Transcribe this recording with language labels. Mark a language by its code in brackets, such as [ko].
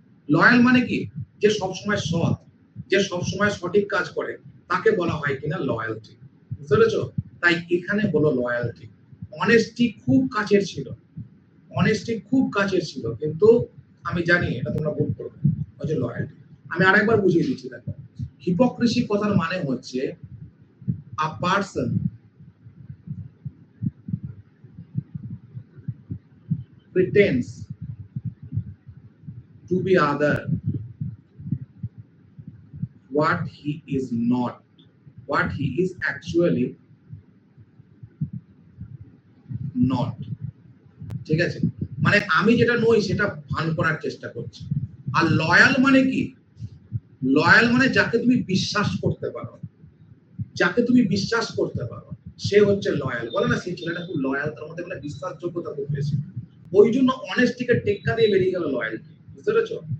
[bn] Loyal মানে কি, যে সবসময় সৎ, যে সবসময় সঠিক কাজ করে, তাকে বলা হয় কিনা লয়ালটি। বুঝতে পেরেছো? তাই এখানে হলো লয়ালটি। অনেস্টি খুব কাছের ছিল, অনেস্টি খুব কাছের ছিল, কিন্তু আমি জানি এটা তোমরা ভুল করবে, হচ্ছে লয়ালটি। আমি আরেকবার বুঝিয়ে দিচ্ছি, দেখো। [en] hypocrisy [bn] কথার মানে হচ্ছে [en] A person pretends to be other what he is not, what he is actually not। [bn] ঠিক আছে? মানে আমি যেটা নই সেটা ভান করার চেষ্টা করছি। আর লয়াল মানে কি? লয়াল মানে যাকে তুমি বিশ্বাস করতে পারো, যাকে তুমি বিশ্বাস করতে পারো সে হচ্ছে লয়াল। বলে না সেই ছেলেটা খুব লয়াল, তার মধ্যে মানে বিশ্বাসযোগ্যতা খুব বেশি। ওই জন্য অনেস্টিকে টেক্কা দিয়ে বেরিয়ে গেল লয়ালটি। বুঝতে পেরেছো?